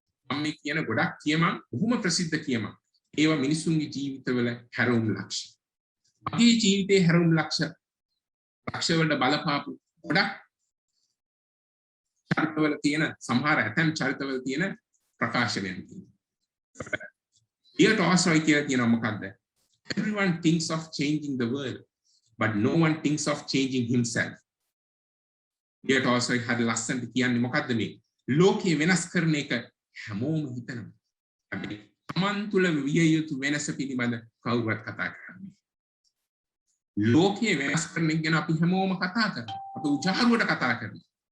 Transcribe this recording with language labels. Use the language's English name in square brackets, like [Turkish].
[Sinhala] මම මේ කියන ගොඩක් කියමන් බොහොම ප්‍රසිද්ධ කියමන්. ඒවා මිනිසුන්ගේ ජීවිතවල හැරවුම් ලක්ෂ. මගේ ජීවිතේ හැරවුම් ලක්ෂ වලට බලපාපු ගොඩක් චරිතවල තියෙන සමහර ඇතම් චරිතවල තියෙන ප්‍රකාශනයන් තියෙනවා. ලියෝ ටෝල්ස්ටෝයි කියලා කියනවා මොකද්ද? [English] Everyone thinks of changing the world, but no one thinks of changing himself. [Sinhala] ලියෝ ටෝල්ස්ටෝයි හරි ලස්සනට කියන්නේ මොකද්ද මේ? ලෝකේ වෙනස් කරන එක හැමෝම හිතනවා. හැබැයි තමන් තුළ විය යුතු වෙනස පිළිබඳ කවුරුවත් කතා කරන්නේ. ලෝකයේ වෙනස් කරන එක ගැන අපි හැමෝම කතා කරනවා. අපි උජාරුවට කතා කරනවා.